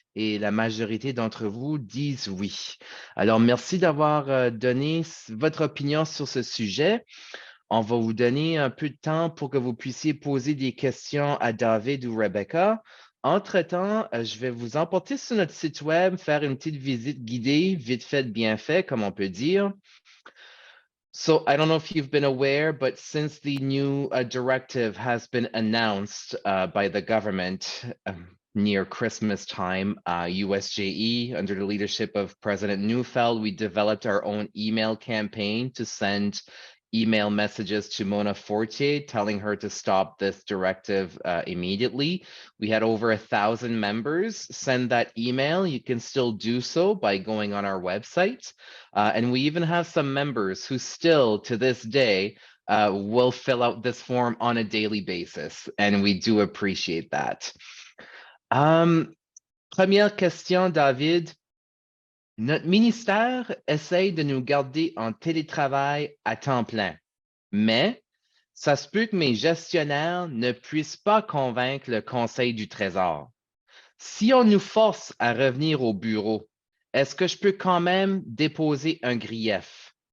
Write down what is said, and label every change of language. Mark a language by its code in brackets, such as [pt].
[fr] Et la majorité d'entre vous disent oui. Alors, merci d'avoir donné votre opinion sur ce sujet. On va vous donner un peu de temps pour que vous puissiez poser des questions à David ou Rebecca. Entre-temps, je vais vous emporter sur notre site web, faire une petite visite guidée, vite fait, bien fait, comme on peut dire. [en] So I don't know if you've been aware, but since the new directive has been announced by the government near Christmas time, USJE, under the leadership of President Neufeld, we developed our own email campaign to send email messages to Mona Fortier telling her to stop this directive immediately. We had over 1,000 members send that email. You can still do so by going on our website. And we even have some members who still, to this day, will fill out this form on a daily basis. And we do appreciate that. [fr] Première question, David. Notre ministère essaye de nous garder en télétravail à temps plein, mais ça se peut que mes gestionnaires ne puissent pas convaincre le Conseil du Trésor. Si on nous force à revenir au bureau, est-ce que je peux quand même déposer un grief?